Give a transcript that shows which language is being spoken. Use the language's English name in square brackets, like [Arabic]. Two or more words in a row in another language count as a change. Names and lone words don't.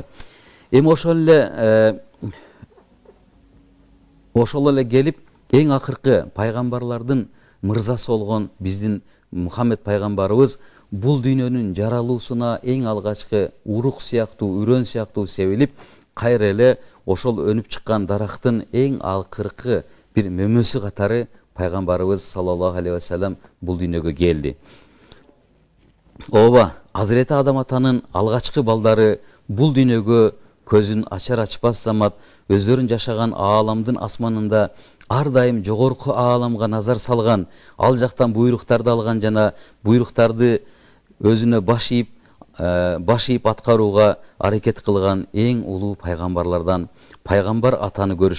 [Kyrgyz] Эми ошол эле келип, эң акыркы пайгамбарлардын мырзасы болгон биздин Мухаммед пайгамбарыбыз бул дүйнөнүн жаралуусуна эң алгачкы урук сыяктуу, үрөн сыяктуу себилип, кайра эле ошол өнүп чыккан дарактын эң акыркы бир мөмөсү катары пайгамбарыбыз [Arabic] صلى الله عليه وسلم [Kyrgyz] бул дүйнөгө келди. Ооба, Азирети Адам атанын алгачкы балдары бул дүйнөгө көзүн ачар ачпас замат өздөрүн жашаган ааламдын асманында ар дайым жогорку ааламга назар салган, ал жактан буйруктарды алган жана буйруктарды өзүнө баш ийип аткарууга аракет кылган эң улуу пайгамбарлардан пайгамбар атаны көрүшкөн.